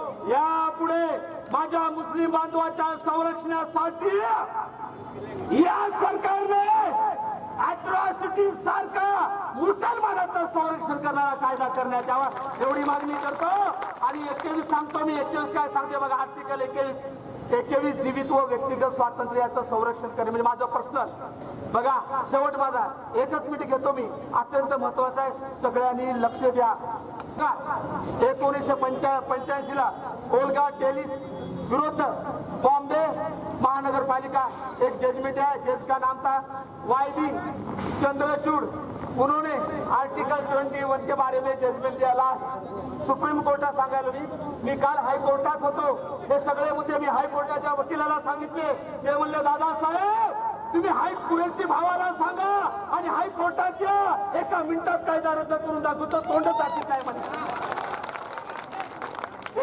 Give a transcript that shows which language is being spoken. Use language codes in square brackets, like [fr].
[mr] यापुढे माझ्या मुस्लिम बांधवाच्या संरक्षणासाठी या सरकारने अॅट्रॉसिटी सारखा मुसलमानाचं संरक्षण करणारा कायदा करण्यात यावा, एवढी मागणी करतो. आणि 21 सांगतो मी, 21 काय सांगते बघा, आर्टिकल 21 जीवित व व्यक्तिगत स्वातंत्र्याचं संरक्षण करणे म्हणजे माझं पर्सनल. बघा शेवट माझा, एकच मिनिट घेतो मी, अत्यंत महत्वाचं आहे, सगळ्यांनी लक्ष द्या. 1985 ला [hi] ओल्गा टेलिस विरुद्ध बॉम्बे महानगरपालिका एक जजमेंट है, जिसका नाम था YB चंद्रचूड़. उन्होंने आर्टिकल 21 के बारे में जजमेंट दिया. [mr] लास्ट सुप्रीम कोर्टात सांगायला मी काल हायकोर्टात होतो. हे सगळे मुद्दे मी हायकोर्टाच्या वकिलाला सांगितले. ते म्हणले दादासाहेब तुम्ही कुरेशी भावाला सांगा आणि हायकोर्टात या, एका मिनिटात कायदा रद्द करून दाखवतो, तोंड टाकीत नाही म्हणे.